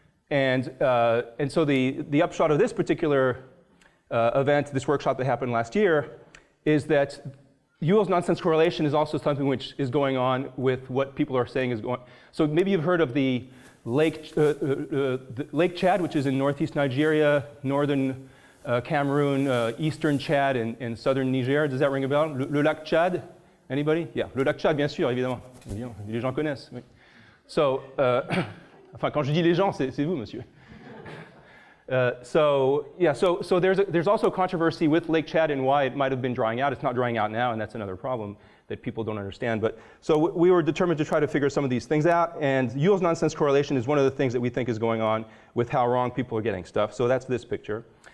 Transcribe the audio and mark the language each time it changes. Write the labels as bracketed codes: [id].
[en] And so the upshot of this particular event, this workshop that happened last year, is that Yule's nonsense correlation is also something which is going on with what people are saying is going. So maybe you've heard of the Lake Chad, which is in northeast Nigeria, northern Cameroon, eastern Chad, and southern Niger. Does that ring a bell? [fr] Le Lac Chad? [en] Anybody? [fr] Yeah, le Lac Chad, bien sûr, évidemment. Les gens connaissent. Oui. So, enfin, quand je dis les gens, c'est vous, monsieur. [en] So there's also controversy with Lake Chad and why it might have been drying out. It's not drying out now, and that's another problem that people don't understand. But so we were determined to try to figure some of these things out, and Yule's nonsense correlation is one of the things that we think is going on with how wrong people are getting stuff. So that's this picture.